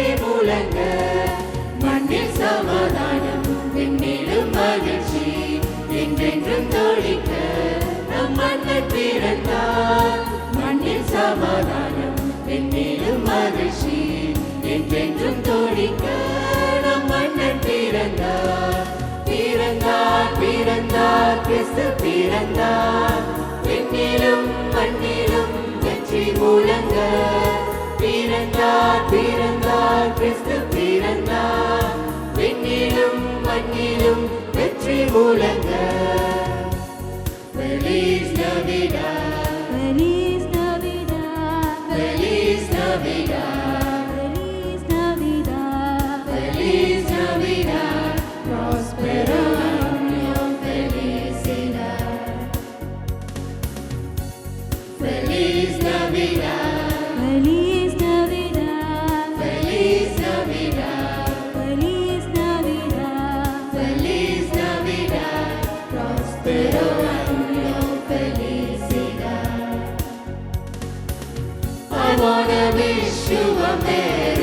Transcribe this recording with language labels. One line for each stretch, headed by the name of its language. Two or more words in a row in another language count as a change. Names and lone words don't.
Tamil: முழங்க மண்ணில் சமாதானம் விண்ணிலும் மகிழ்ச்சி என்றென்றும் தோழிக்க நம் மன்னர் பிறந்தார் மண்ணில் சமாதானம் விண்ணிலும் மகிழ்ச்சி என்றென்றும் தோழிக்க நம் மன்னர் பிறந்தார் பிறந்தார் பிறந்தார் கிறிஸ்து பிறந்தார் விண்ணிலும் மண்ணிலும் வெற்றி முழங்க பிறந்தார் பிறந்தார் கிறிஸ்து பிறந்தார் விண்ணிலும் மண்ணிலும் வெற்றி முழங்க
Spanish: Feliz Navidad Feliz Navidad, Feliz Navidad Feliz Navidad, Feliz Navidad, próspero año, felicidad. Feliz Navidad, Feliz Navidad, Feliz Navidad, Feliz Navidad, Feliz Navidad, próspero año, felicidad.
English: I wanna wish you a merry